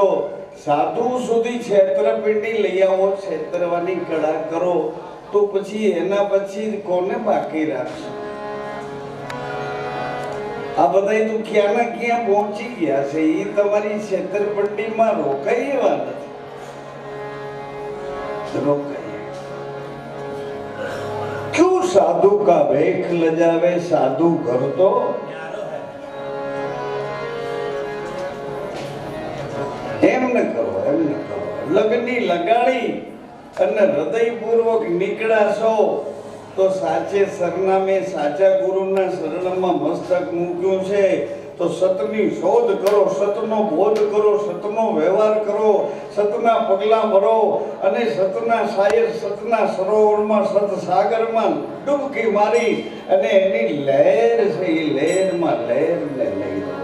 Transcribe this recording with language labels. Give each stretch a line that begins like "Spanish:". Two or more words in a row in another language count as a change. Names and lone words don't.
Gujarati: સાધુ સુધી છેતરપિંડી લઈ આવો, છેતરવાની કળા કરો તો પછી એના પછી કોને બાકી રાખશો? આ બધા તો ક્યાં ના ક્યાં પહોંચી ગયા છે. એ તમારી છેતરપિંડીમાં રોકાઈ એવા નથી.
Hindi: रोकाइए। क्यों साधु का भेख लजावे साधु घर तो
Gujarati: એમ ન કરો। લગની લગાડી અને હૃદયપૂર્વક નીકળ્યા છો તો સાચે સરનામે સાચા ગુરુના શરણમાં મસ્તક મૂક્યું છે તો સતની શોધ કરો, સતનો બોધ કરો, સતનો વ્યવહાર કરો, સતના પગલા ભરો અને સતના શાયર સતના સરોવરમાં સત સાગરમાં ડૂબકી મારી અને એની લહેર છે એ લહેરમાં લહેરને લઈ લો.